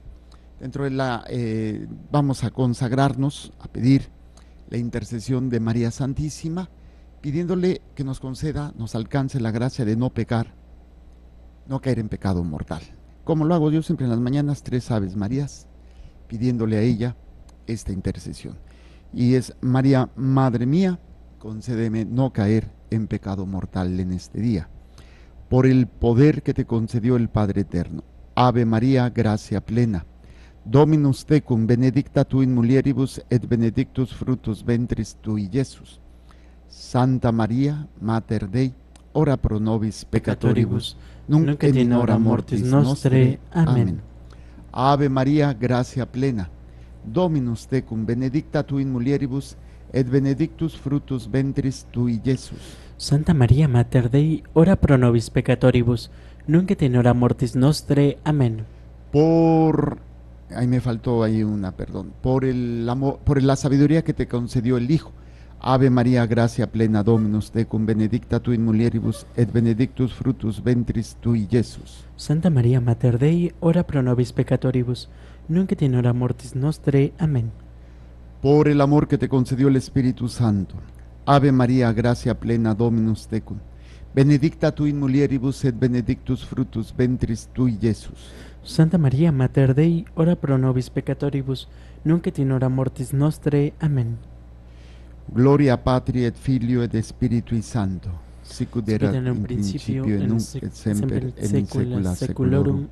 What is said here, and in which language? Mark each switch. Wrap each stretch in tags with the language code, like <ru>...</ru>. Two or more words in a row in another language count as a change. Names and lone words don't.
<es>Dentro de vamos a consagrarnos, a pedir la intercesión de María Santísima, pidiéndole que nos conceda, nos alcance la gracia de no pecar, no caer en pecado mortal. Como lo hago yo siempre en las mañanas, 3 Aves Marías, pidiéndole a ella esta intercesión. Y es: María, Madre mía, concédeme no caer en pecado mortal en este día, por el poder que te concedió el Padre Eterno.</es> <la>Ave María, gracia plena, Dominus tecum, benedicta tu in mulieribus, et benedictus fructus ventris tui, Iesus. Santa María, Mater Dei, ora pro nobis peccatoribus, nunc et in hora mortis nostre.</la> <es>Amén.</es> <la>Ave María, gracia plena, Dominus tecum, benedicta tu in mulieribus, et benedictus fructus ventris tui, Iesus. Santa María, Mater Dei, ora pro nobis peccatoribus, nunc et in hora mortis nostre.</la> <es>Amén. Ahí me faltó por la sabiduría que te concedió el Hijo.</es> <la>Ave María, gracia plena, Dominus tecum, benedicta tu in mulieribus, et benedictus fructus ventris tui, Iesus. Santa María, Mater Dei, ora pro nobis peccatoribus, nunc et in hora mortis nostre.</la> <es>Amén. Por el amor que te concedió el Espíritu Santo.</es> <la>Ave María, gracia plena, Dominus tecum, benedicta tu in mulieribus, et benedictus fructus ventris tui, Iesus. Santa María, Mater Dei, ora pro nobis peccatoribus, nunc et in hora mortis nostre.</la> <es>Amén.</es> <la>Gloria Patri et Filio et Spiritui Sancto, sicut erat in principio et nunc et semper et in saecula saeculorum.</la>